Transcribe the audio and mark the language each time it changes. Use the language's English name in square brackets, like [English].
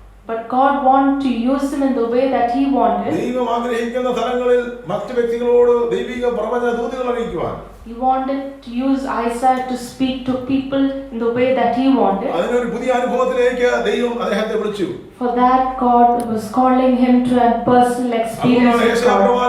[English] but God wanted to use him in the way that He wanted. [Malayalam] ദൈവം ആഗ്രഹിക്കുന്ന തലങ്ങളിൽ മറ്റു വ്യക്തികളോട് ദൈവിക പ്രവചന ദൂതുകൾ അറിയിക്കുവാൻ, [English] He wanted to use Isaiah to speak to people in the way that He wanted. [Malayalam] അതിനൊരു പുതിയ അനുഭവത്തിലേക്ക് ദൈവം അദ്ദേഹത്തെ വിളിച്ചു. [English] For that, God was calling him to a personal experience with God.